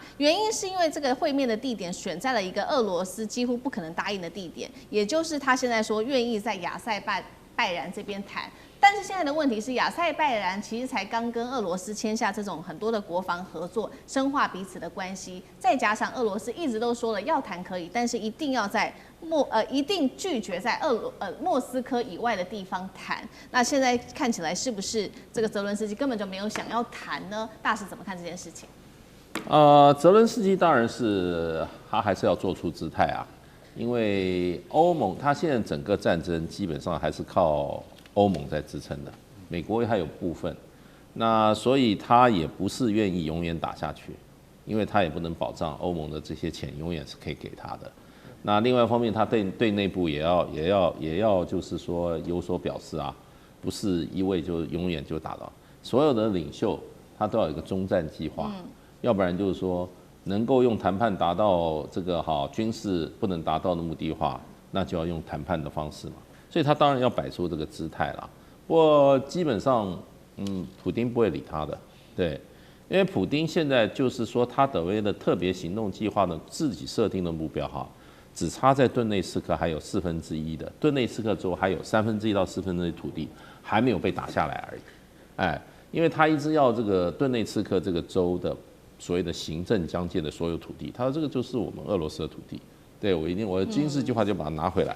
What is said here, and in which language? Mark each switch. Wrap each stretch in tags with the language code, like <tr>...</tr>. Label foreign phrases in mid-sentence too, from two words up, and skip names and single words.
<zh>原因是因為這個會面的地點選在了一個俄羅斯幾乎不可能答應的地點，也就是他現在說願意在亞塞拜然這邊談。但是現在的問題是，亞塞拜然其實才剛跟俄羅斯簽下這種很多的國防合作，深化彼此的關係。再加上俄羅斯一直都說了要談可以，但是一定要在一定拒絕在莫斯科以外的地方談。那現在看起來是不是這個澤倫斯基根本就沒有想要談呢？大使怎麼看這件事情？澤倫斯基當然是他還是要做出姿態啊，因為歐盟他現在整個戰爭基本上還是靠歐盟在支撐的，美國還有部分，那所以他也不是願意永遠打下去，因為他也不能保障歐盟的這些錢永遠是可以給他的。那另外一方面，他對內部也要就是說有所表示啊，不是一味就永遠就打到。所有的領袖他都要有一個終戰計劃，要不然就是說能夠用談判達到這個軍事不能達到的目的的話，那就要用談判的方式嘛。所以他當然要擺出這個姿態啦，不過基本上，普丁不會理他的，對，因為普丁現在就是說他所謂的特別行動計劃的自己設定的目標只差在頓內茨克還有1/4的頓內茨克州還有1/3到1/4土地還沒有被打下來而已，因為他一直要這個頓內茨克這個州的所謂的行政疆界的所有土地，他說這個就是我們俄羅斯的土地，對，我的軍事計劃就把它拿回來。</zh>